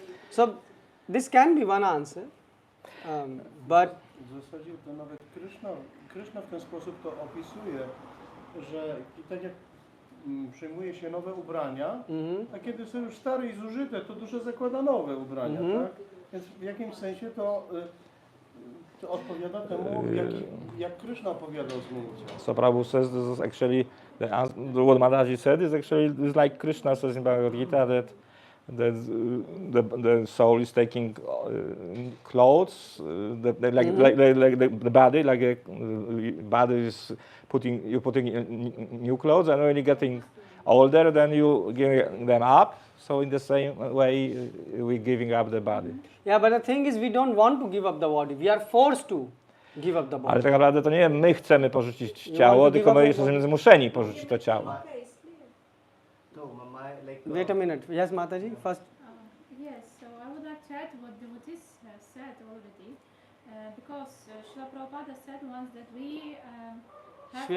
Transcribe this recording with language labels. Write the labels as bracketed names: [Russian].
[English] So this can be one answer, but [Polish] W zasadzie to nawet Kryszna w ten sposób to opisuje, że tak jak przyjmuje się nowe ubrania, a kiedy są już stare i zużyte, to dusza zakłada nowe ubrania, tak? Więc w jakimś sensie to odpowiada temu, jak Kryszna opowiadał z Mówcą. [English] So Prabhu says this is actually what Mataji said is actually like Krishna says in Bhagavad Gita that the soul is taking clothes, the body, like a body is you're putting in new clothes, and when you're getting older, then you give them up. So in the same way, we're giving up the body. Yeah, but the thing is, we don't want to give up the body. We are forced to give up the body. [Polish] Ale tak naprawdę to nie my chcemy porzucić ciało, tylko my jesteśmy zmuszeni porzucić to ciało. [English] No, like. Wait a minute. Yes, Mataji, first. Yes, so I would like to add what devotees have said already, because Srila Prabhupada said once that we have